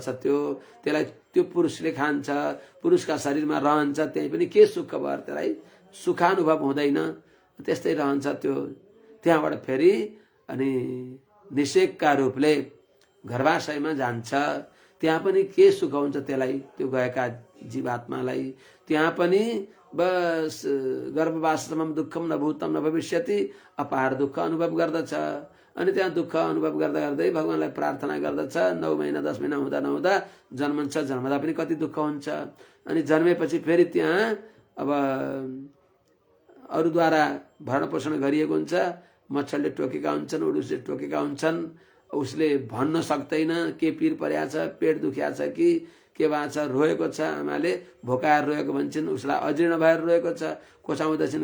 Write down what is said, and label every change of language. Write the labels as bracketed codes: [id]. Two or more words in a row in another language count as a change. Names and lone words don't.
[ne] त्यसलाई त्यो पुरुषले खान्छ, पुरुषका शरीरमा रहन्छ, त्यही पनि के सुख भयो त्यसलाई सुखानुभव हुँदैन, त्यस्तै रहन्छ त्यो। त्यहाँबाट फेरि अनि निषेकका रूपले गर्भाशयमा जान्छ, त्यहाँ पनि के सुख हुन्छ त्यसलाई, त्यो गएका जीवात्मालाई। त्यहाँ पनि बस गर्भवाससम्म [sa] दुःखम न भूतम न भविष्यति, [ne] अपार दुःख अनुभव गर्दछ। अनि त्यहाँ दुःख अनुभव गर्दा गर्दै भगवानलाई प्रार्थना गर्दछ। 9 महिना 10 महिना हुँदा नहुँदा जन्मन्छ, जन्मदा पनि कति दुःख हुन्छ। अनि जन्मेपछि फेरि त्यहाँ अब अरूद्वारा भरण पोषण गरिएको हुन्छ, मच्छरले टोकेका हुन्छन्, उडुसले टोकेका हुन्छन्, उसले भन्न सक्दैन के पिर परेको छ, पेट दुखिया छ कि के भएको छ, रोएको छ, आमाले भोकाएर रोएको भन्छन्, उसलाई अजीर्ण भएर रोएको छ, कोचाउँदैछन्।